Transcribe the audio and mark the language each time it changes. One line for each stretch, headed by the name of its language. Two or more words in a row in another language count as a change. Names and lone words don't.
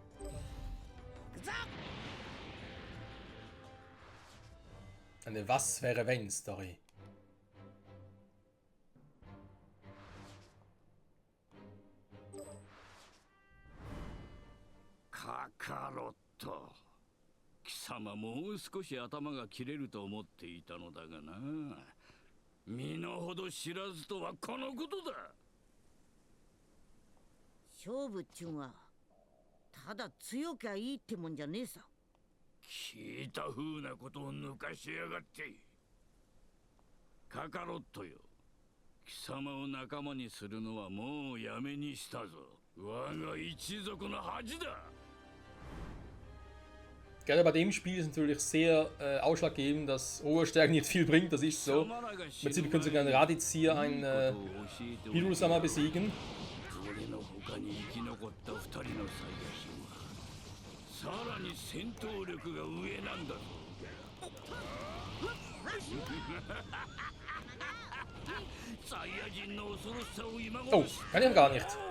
German: Eine Was wäre wenn Story. Kakaroto.
Japanese: 貴様もう少し頭が切れると思っていたのだがな。身の程知らずとはこのことだ。勝負っちゅうがただ強きゃいいってもんじゃねえさ。聞いた風なことを抜かしやがって。カカロットよ。貴様を仲間にするのはもうやめにしたぞ。我が一族の恥だ。
German: Gerade bei dem Spiel ist natürlich sehr ausschlaggebend, dass Oberstärke nicht viel bringt, das ist so. Im Prinzip können Sie einen Radizir, einen Biru-sama besiegen. Oh, kann ich ja gar nicht.